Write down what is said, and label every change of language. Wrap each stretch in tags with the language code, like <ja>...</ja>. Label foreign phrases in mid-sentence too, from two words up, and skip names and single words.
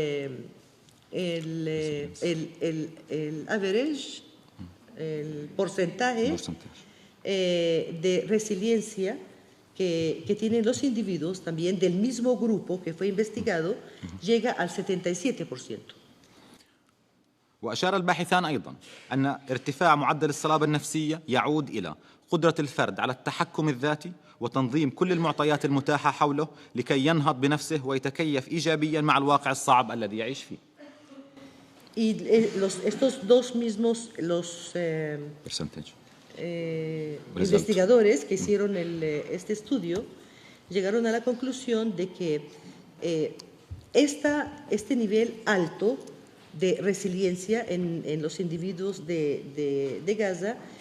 <es>average, el porcentaje de resiliencia que tienen los individuos también del mismo grupo que fue investigado llega al 77%.</es> <ar>وأشار الباحثان أيضا أن ارتفاع معدل الصلابة النفسية يعود إلى قدرة الفرد على التحكم الذاتي وتنظيم كل المعطيات المتاحة حوله لكي ينهض بنفسه ويتكيف إيجابيا مع الواقع الصعب الذي يعيش فيه.</ar> <es>Y estos dos mismos, investigadores que hicieron este estudio llegaron a la conclusión de que este nivel alto de resiliencia en los individuos de Gaza</es>